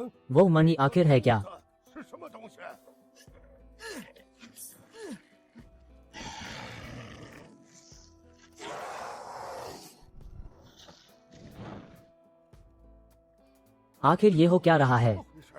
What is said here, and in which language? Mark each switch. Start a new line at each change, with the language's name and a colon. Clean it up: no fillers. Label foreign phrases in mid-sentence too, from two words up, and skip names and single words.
Hindi: वो मणि आखिर है क्या?
Chinese: 是什么东西？
Hindi: आखिर ये हो क्या रहा है?
Chinese: 回事？